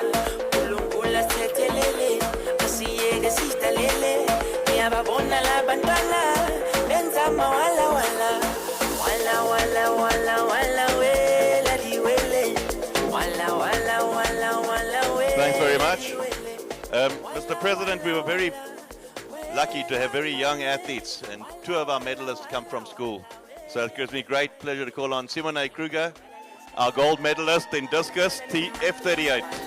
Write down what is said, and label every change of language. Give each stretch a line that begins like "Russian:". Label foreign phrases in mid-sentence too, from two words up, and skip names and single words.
Zulu: Ulungula setelele, asiyege sista lele. Ya babona la bandana, benzama wala wala. Wala wala wala wala wela diwele. Wala wala wala wala wela.
English: Thanks very much. Mr. President, we were very lucky to have very young athletes, and 2 of our medalists come from school. So it gives me great pleasure to call on Simone Kruger, our gold medalist in discus, F38.